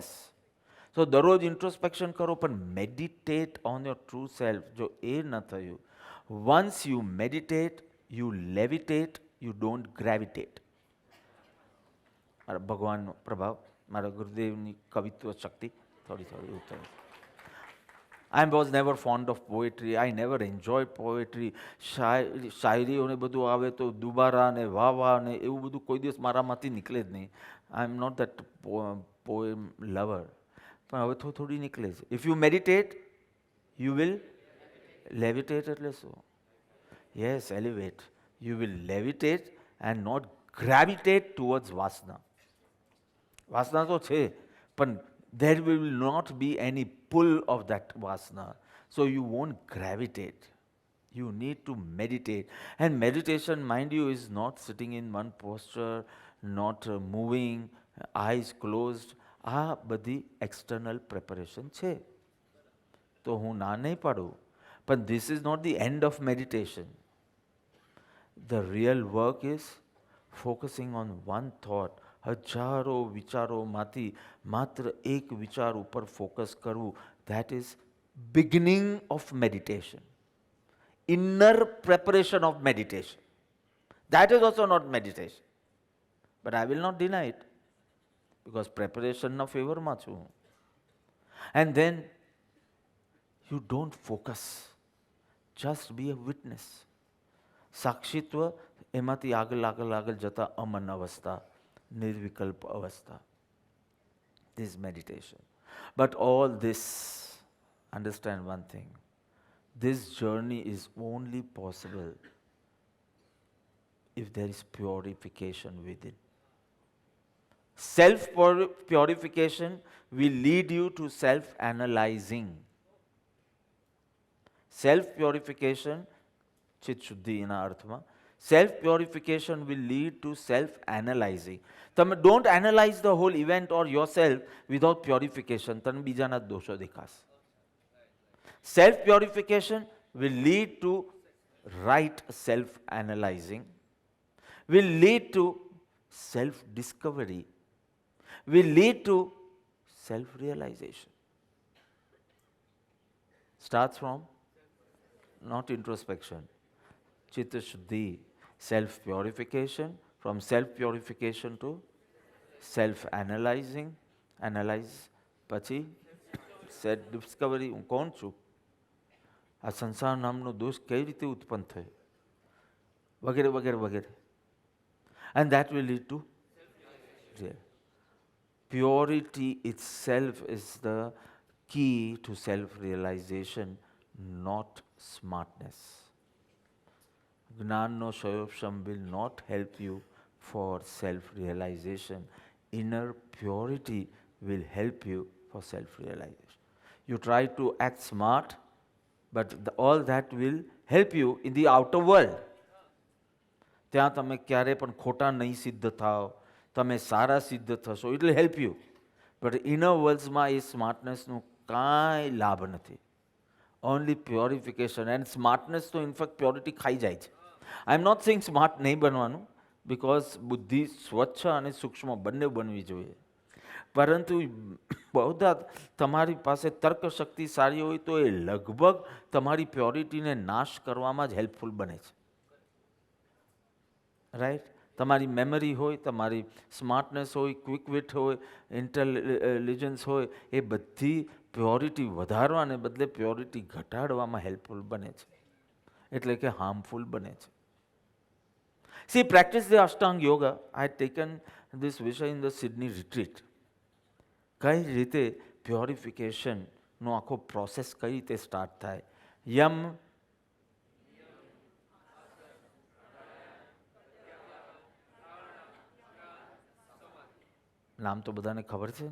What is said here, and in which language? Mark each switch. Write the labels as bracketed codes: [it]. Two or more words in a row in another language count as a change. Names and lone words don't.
[gu] સો દરરોજ ઇન્ટ્રોસ્પેક્શન કરો, પણ [en] meditate on your true self. [gu] જો એ ન થયું, [en] once you meditate, you levitate, you don't gravitate. [gu] મારા ભગવાનનો પ્રભાવ, મારા ગુરુદેવની કવિત્વ શક્તિ થોડી એવું થયું. [en] I was never fond of poetry. I never enjoyed poetry. [gu] શાયરીઓને બધું આવે તો દુબારા ને વાવા ને એવું બધું કોઈ દિવસ મારામાંથી નીકળે જ નહીં. [en] I am not that poem lover. [gu] પણ હવે થોડી નીકળે છે. [en] if you meditate, you will levitate [gu] એટલે શું? [en] yes, elevate. you will levitate and not gravitate towards વાસના. [gu] વાસના તો છે, પણ [en] there will not be any pull of that vasana. So you won't gravitate. You need to meditate. And meditation, mind you, is not sitting in one posture, not moving, eyes closed. [gu] આ બધી [en] external preparation [gu] છે. તો હું ના નહીં પાડું. [en] But this is not the end of meditation. The real work is focusing on one thought. [gu] હજારો વિચારોમાંથી માત્ર એક વિચાર ઉપર ફોકસ કરવું, [en] that is beginning of meditation. Inner preparation of meditation. That is also not meditation. But I will not deny it, because preparation [gu] ના ફેવરમાં છું. [en] And then you don't focus. Just be a witness. [gu] સાક્ષીત્વ, એમાંથી આગળ જતા અમન અવસ્થા, નિર્વિકલ્પ અવસ્થા. [en] This is meditation. But all this, understand one thing, this journey is only possible if there is purification within. Self-purification will lead you to self-analyzing. Self-purification, [gu] ચિત્ત શુદ્ધિ એના અર્થમાં, [en] self-purification will lead to self-analyzing. તમે don't analyze the whole event or yourself without purification. [gu] તને બીજાના દોષો દેખાશે. [en] Self-purification will lead to right self-analyzing, will lead to self-discovery, will lead to self-realization. Starts from not introspection. [gu] ચિત્ત શુદ્ધિ, [en] self-purification, from self-purification to self-analyzing, analyze, પછી self-discovery, [gu] હું કોણ છું, આ સંસાર નામનો દોષ કઈ રીતે ઉત્પન્ન થયો, વગેરે વગેરે વગેરે. [en] And that will lead to purity itself is the key to self-realization, not smartness. [gu] જ્ઞાનનો ક્ષયોપશમ [en] will not help you for self-realization. Inner purity will help you for self-realization. You try to act smart, but all that will help you in the outer world. [gu] ત્યાં તમે ક્યારે પણ ખોટા નહીં સિદ્ધ થાઓ, તમે સારા સિદ્ધ થશો, [en] it will help you. But inner worlds [gu] માં એ સ્માર્ટનેસનું કાંઈ લાભ નથી. [en] Only purification. And smartness [gu] તો ઇનફેક્ટ પ્યોરિટી ખાઈ જાય છે. [en] I am not saying smart [gu] નહીં બનવાનું, બિકોઝ બુદ્ધિ સ્વચ્છ અને સૂક્ષ્મ બંને બનવી જોઈએ. પરંતુ બહુધા તમારી પાસે તર્ક શક્તિ સારી હોય તો એ લગભગ તમારી પ્યોરિટીને નાશ કરવામાં જ હેલ્પફુલ બને છે. રાઈટ? તમારી મેમરી હોય, તમારી સ્માર્ટનેસ હોય, [en] quick wit [gu] હોય, ઇન્ટેલિજન્સ હોય, એ બધી પ્યોરિટી વધારવાને બદલે પ્યોરિટી ઘટાડવામાં હેલ્પફુલ બને છે, એટલે કે હાર્મફુલ બને છે. [en] See, practice the Ashtanga Yoga. I had taken this વિષય in the Sydney retreat. [gu] કઈ રીતે પ્યોરિફિકેશનનો આખો પ્રોસેસ કઈ રીતે સ્ટાર્ટ થાય. યમ, નામ તો બધાને ખબર છે.